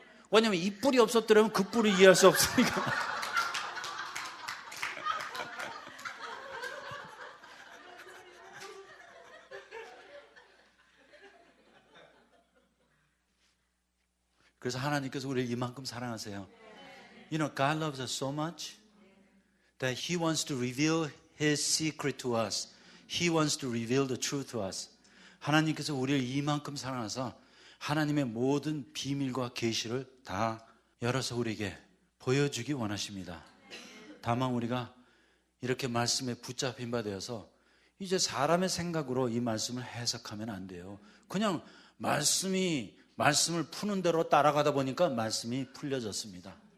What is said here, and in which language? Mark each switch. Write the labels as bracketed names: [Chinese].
[Korean] 왜냐면 이 뿔이 없었더라면 그 뿔을 이해할 수 없으니까. 그래서 하나님께서 우리를 이만큼 사랑하세요. [English] You know, God loves us so much that He wants to reveal His secret to us. He wants to reveal the truth to us. [Korean] 하나님께서 우리를 이만큼 사랑하셔서 하나님의 모든 비밀과 계시를 다 열어서 우리에게 보여주기 원하십니다. 다만 우리가 이렇게 말씀에 붙잡힌 바 되어서 이제 사람의 생각으로 이 말씀을 해석하면 안 돼요. 그냥 말씀을 푸는 대로 따라가다 보니까 말씀이 풀려졌습니다.